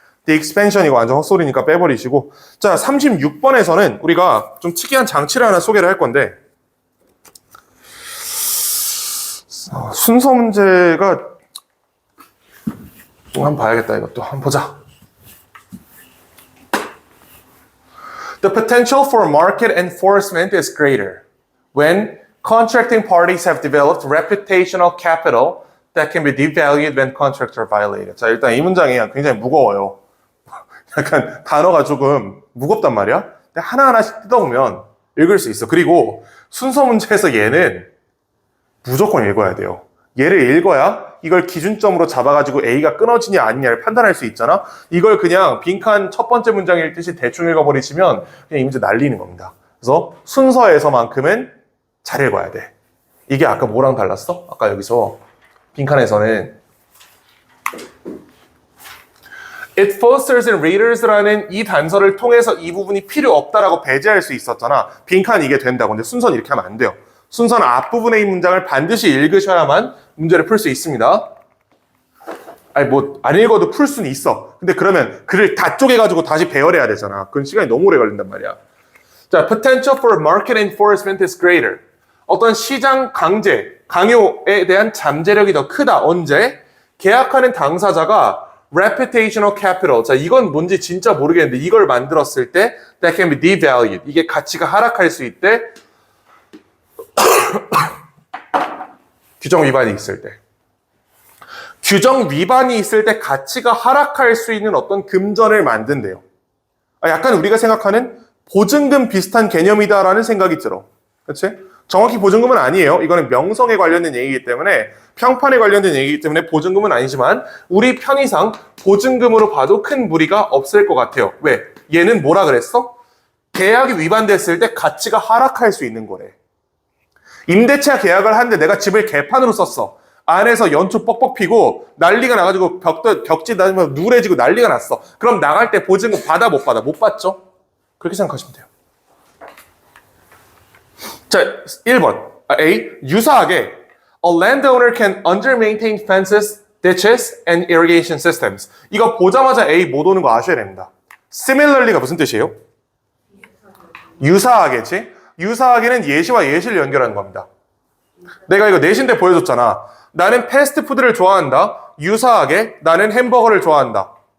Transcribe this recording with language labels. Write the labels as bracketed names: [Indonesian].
[English] The expansion, [Korean] 이거 완전 헛소리니까 빼버리시고. 자, 36번에서는 우리가 좀 특이한 장치를 하나 소개를 할 건데, 순서 문제가, 한번 봐야겠다, 이것도. 한번 보자. [English] The potential for market enforcement is greater when contracting parties have developed reputational capital that can be devalued when contracts are violated. [Korean] 자, 일단 이 문장이 굉장히 무거워요. 약간 단어가 조금 무겁단 말이야. 근데 하나하나씩 뜯어보면 읽을 수 있어. 그리고 순서 문제에서 얘는 무조건 읽어야 돼요. 얘를 읽어야 이걸 기준점으로 잡아가지고 A가 끊어지냐 아니냐를 판단할 수 있잖아. 이걸 그냥 빈칸 첫 번째 문장 읽듯이 대충 읽어버리시면 그냥 이 문제 날리는 겁니다. 그래서 순서에서만큼은 잘 읽어야 돼. 이게 아까 뭐랑 달랐어? 아까 여기서 빈칸에서는 [English] It fosters in readers [Korean] 라는 이 단서를 통해서 이 부분이 필요 없다라고 배제할 수 있었잖아. 빈칸 이게 된다고. 근데 순서는 이렇게 하면 안 돼요. 순서는 앞부분의 이 문장을 반드시 읽으셔야만 문제를 풀 수 있습니다. 안 읽어도 풀 수는 있어. 근데 그러면 글을 다 쪼개가지고 다시 배열해야 되잖아. 그건 시간이 너무 오래 걸린단 말이야. [English] 자, potential for market enforcement is greater. [Korean] 어떤 시장 강요에 대한 잠재력이 더 크다. 언제? 계약하는 당사자가 [English] reputational capital. [Korean] 자, 이건 뭔지 진짜 모르겠는데 이걸 만들었을 때 [English] that can be devalued. [Korean] 이게 가치가 하락할 수 있대. 규정 위반이 있을 때. 규정 위반이 있을 때 가치가 하락할 수 있는 어떤 금전을 만든대요. 약간 우리가 생각하는 보증금 비슷한 개념이다라는 생각이 들어. 그렇지? 정확히 보증금은 아니에요. 이거는 명성에 관련된 얘기이기 때문에, 평판에 관련된 얘기이기 때문에 보증금은 아니지만 우리 편의상 보증금으로 봐도 큰 무리가 없을 것 같아요. 왜? 얘는 뭐라 그랬어? 계약이 위반됐을 때 가치가 하락할 수 있는 거래. 임대차 계약을 하는데 내가 집을 개판으로 썼어. 안에서 연초 뻑뻑 피고 난리가 나가지고 벽지 나면 누래지고 난리가 났어. 그럼 나갈 때 보증금 받아 못 받아? 못 받죠? 그렇게 생각하시면 돼요. 자, 1번. A. 유사하게 [English] A landowner can under-maintain fences, ditches, and irrigation systems. [Korean] 이거 보자마자 A 못 오는 거 아셔야 됩니다. Similarly가 무슨 뜻이에요? 유사하게지? 유사하게는 예시와 예시를 연결하는 겁니다. 내가 이거 내신대 보여줬잖아. 나는 패스트푸드를 좋아한다. 유사하게 나는 햄버거를 좋아한다.